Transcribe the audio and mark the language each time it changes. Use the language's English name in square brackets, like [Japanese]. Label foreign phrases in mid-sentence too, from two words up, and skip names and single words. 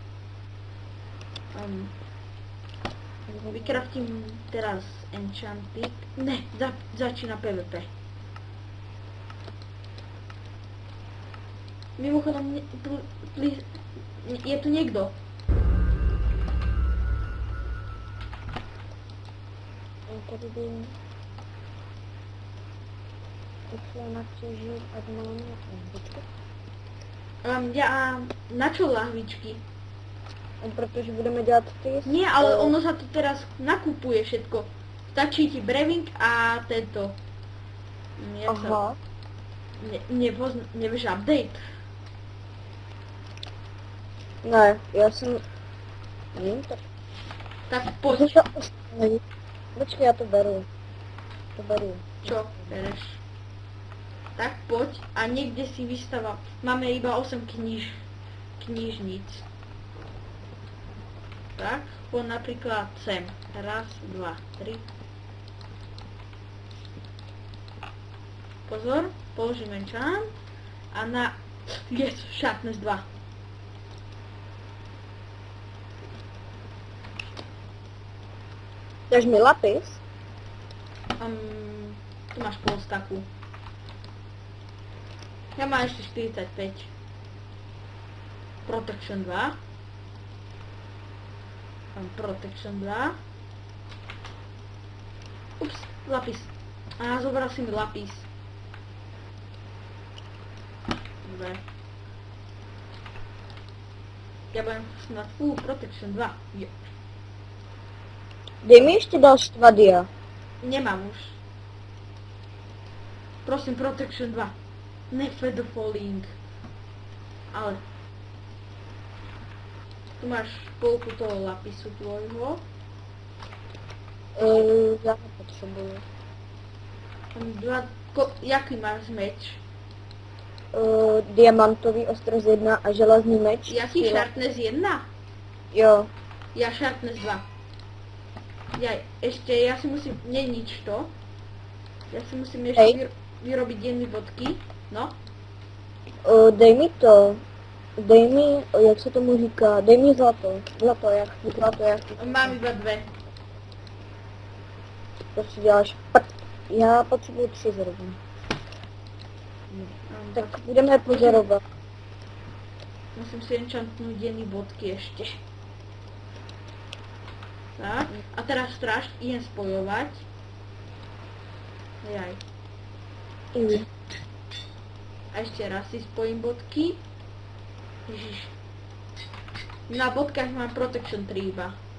[Slovak] Vykraftím teraz enchanting. Ne, začína PvP. Mimochodom, je tu niekto? [Czech] Tady by... Rychle natěžit, ať máme lahvičku. [Slovak] Na čo lahvičky? [Czech] Protože budeme dělat ty... [Slovak] Nie, ale ono sa tu teraz nakupuje všetko. Stačí ti brewing a tento... Aha. Nevieš update? [Czech] Ne, já jsem... Nevím, tak... [Slovak] Tak poď. [Czech] Počkej, já to beru. [Slovak] Čo bereš? Tak poď a niekde si vystáva. Máme iba 8 knižníc. Tak, poď napríklad sem. Raz, dva, tri. Pozor, položím enchant a na... [English] Yes, sharpness 2. [Slovak] Dáš mi lapis? Tu máš pol staku. Ja mám ešte 45. Protection 2. Protection 2. Ups, lapis. Zobral si mi lapis. Dobre. Ja budem snad [English] full protection [Slovak] 2. [Czech] Jo. Dej mi ještě další 2 dia. [Slovak] Nemám už. Prosím, protection 2. [Czech] Ne feather falling. Ale. [Slovak] Tu máš polku toho lapisu tvojho. [Czech] Já nepotřebuju. Jaký máš meč? Diamantový ostros 1 a železný meč. Jaký sharpness 1? Jo. [Slovak] Ja Sharpness 2. Ja si musím, nie nič to. Ja si musím ešte Hej. vyrobiť jedny bodky. No. [Czech] Dej mi to. Dej mi, jak se tomu říká, dej mi zlato. Zlato, jak [Slovak] Mám iba 2. [Czech] To si děláš prd. Já potřebuji 3 zrovna. Tak budeme pozorovat. [Slovak] Musím si enchantnúť jedny bodky ešte. Tak, a teraz stráž, idem spojovať. Jaj. I. A ešte raz si spojím bodky. Ježiš. Na bodkách mám Protection 3 iba.